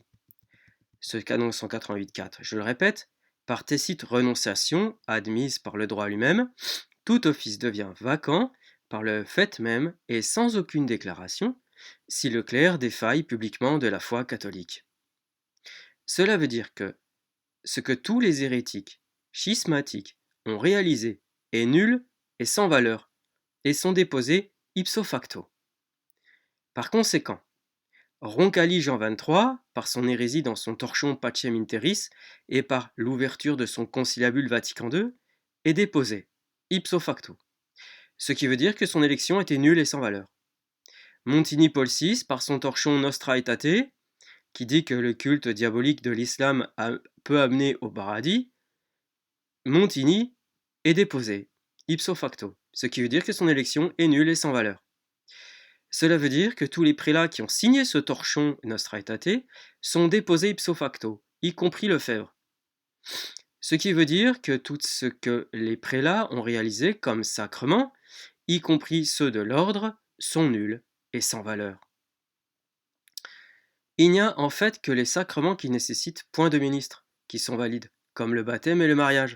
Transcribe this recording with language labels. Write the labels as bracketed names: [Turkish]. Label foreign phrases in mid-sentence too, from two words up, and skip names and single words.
[French] Ce canon 188.4, je le répète, par tacite renonciation admise par le droit lui-même, tout office devient vacant par le fait même et sans aucune déclaration, si le clerc défaille publiquement de la foi catholique. Cela veut dire que ce que tous les hérétiques, schismatiques, ont réalisé est nul et sans valeur, et sont déposés [Latin] ipso facto. [French] Par conséquent, Roncalli Jean XXIII, par son hérésie dans son torchon Pacem in Terris et par l'ouverture de son conciliabule Vatican II, est déposé, [Latin] ipso facto, [French] ce qui veut dire que son élection était nulle et sans valeur. Montini Paul VI, par son torchon Nostra Aetate, qui dit que le culte diabolique de l'islam peut amener au paradis, Montini est déposé, [Latin] ipso facto, [French] ce qui veut dire que son élection est nulle et sans valeur. Cela veut dire que tous les prélats qui ont signé ce torchon Nostra Aetate sont déposés [Latin] ipso facto, [French] y compris Lefebvre. Ce qui veut dire que tout ce que les prélats ont réalisé comme sacrement, y compris ceux de l'ordre, sont nuls et sans valeur. Il n'y a en fait que les sacrements qui nécessitent point de ministre, qui sont valides, comme le baptême et le mariage.